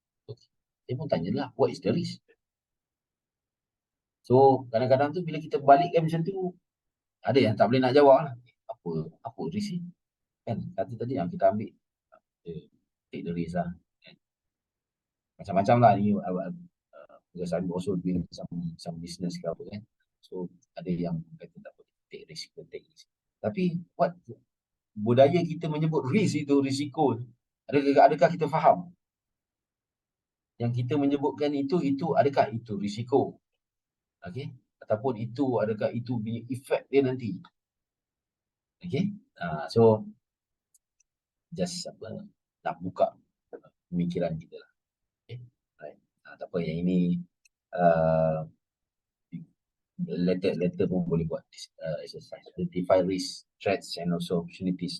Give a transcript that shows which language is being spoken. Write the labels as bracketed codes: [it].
[ms] Okay, saya pun tanyalah, [en] what is the risk? [ms] So kadang-kadang tu bila kita balikkan macam tu, ada yang tak boleh nak jawab lah, apa risk ni kan, kata tadi yang kita ambil [en] take the risk [ms] lah. Macam-macam lah ni, [en] because I'm also doing some business [ms] ke apa kan. So ada yang kata tak boleh [en] take risk. [ms] Tapi what budaya kita menyebut risk itu risiko, adakah kita faham yang kita menyebutkan itu adakah itu risiko? Okay, ataupun adakah itu punya efek dia nanti? Okay, so just nak buka pemikiran kita lah. Okay, right. Tak apa, yang ini letter pun boleh buat exercise. [en] Identify risk, threats and also opportunities.